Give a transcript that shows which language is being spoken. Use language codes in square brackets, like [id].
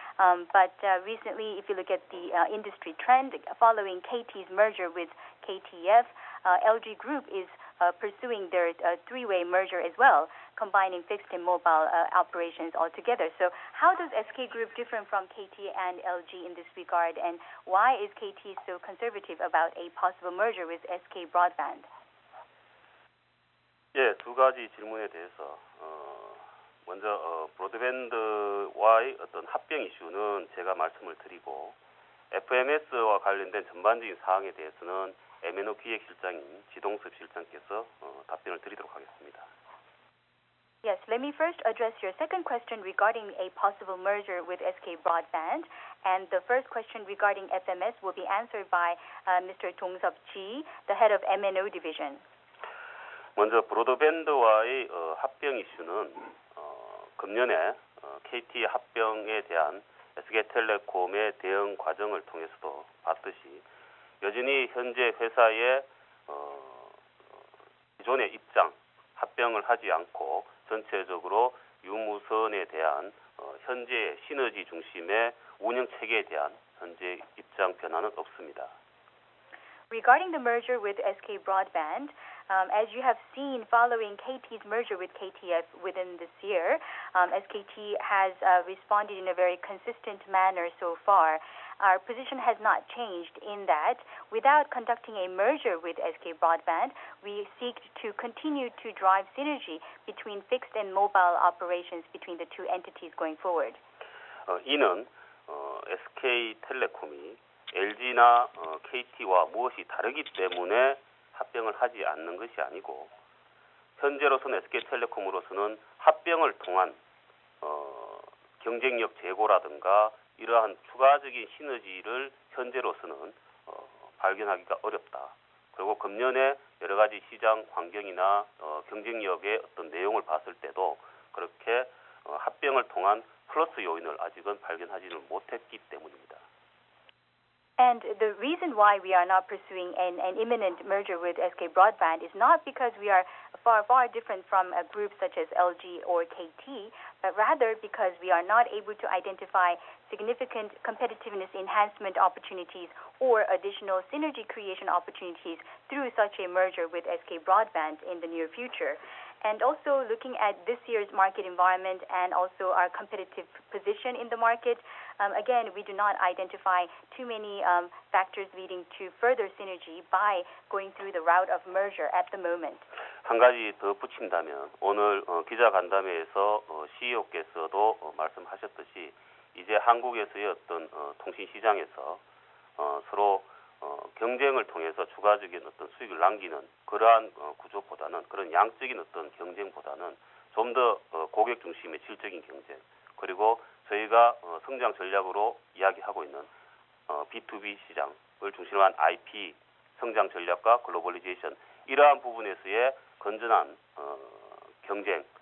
[en] But recently, if you look at the industry trend, following KT's merger with KTF, LG Group is pursuing their three-way merger as well, combining fixed and mobile operations altogether. So how does SK Group differ from KT and LG in this regard, and why is KT so conservative about a possible merger with SK Broadband? [ko] 예, 두 가지 질문에 대해서 먼저 브로드밴드와의 어떤 합병 이슈는 제가 말씀을 드리고 FMS와 관련된 전반적인 사항에 대해서는 MNO 기획실장인 지동섭 실장께서 답변을 드리도록 하겠습니다. [en] Yes, let me first address your second question regarding a possible merger with SK Broadband, and the first question regarding FMS will be answered by Mr. Dong-seop Ji, the head of MNO division. [ko] 먼저 브로드밴드와의 합병 이슈는 금년에 KT 합병에 대한 SK텔레콤의 대응 과정을 통해서도 봤듯이 여전히 현재 회사의 기존의 입장, 합병을 하지 않고 전체적으로 유무선에 대한 현재의 시너지 중심의 운영 체계에 대한 현재 입장 변화는 없습니다. [en] Regarding the merger with SK Broadband, as you have seen following KT's merger with KTF within this year, SKT has responded in a very consistent manner so far. Our position has not changed in that without conducting a merger with SK Broadband, we seek to continue to drive synergy between fixed and mobile operations between the two entities going forward. [ko] 이는 SK텔레콤이 LG나 KT와 무엇이 다르기 때문에 합병을 하지 않는 것이 아니고 현재로서는 SK텔레콤으로서는 합병을 통한 경쟁력 제고라든가 이러한 추가적인 시너지를 현재로서는 발견하기가 어렵다. 그리고 금년에 여러 가지 시장 환경이나 경쟁력의 어떤 내용을 봤을 때도 그렇게 합병을 통한 플러스 요인을 아직은 발견하지는 못했기 때문입니다. [en] And the reason why we are not pursuing an imminent merger with SK Broadband is not because we are far different from a group such as LG or KT, but rather because we are not able to identify significant competitiveness enhancement opportunities or additional synergy creation opportunities through such a merger with SK Broadband in the near future. And also looking at this year's market environment and also our competitive position in the market, again, we do not identify too many factors leading to further synergy by going through the route of merger at the moment. [ko] 한 가지 더 붙인다면 오늘 기자 간담회에서 CEO께서도 말씀하셨듯이 이제 한국에서의 어떤 통신 시장에서 서로 경쟁을 통해서 추가적인 어떤 수익을 남기는 그러한 구조보다는 그런 양적인 어떤 경쟁보다는 좀 더 고객 중심의 질적인 경쟁 그리고 저희가 성장 전략으로 이야기하고 있는 B2B 시장을 중심으로 한 IP 성장 전략과 글로벌리제이션 이러한 부분에서의 건전한 경쟁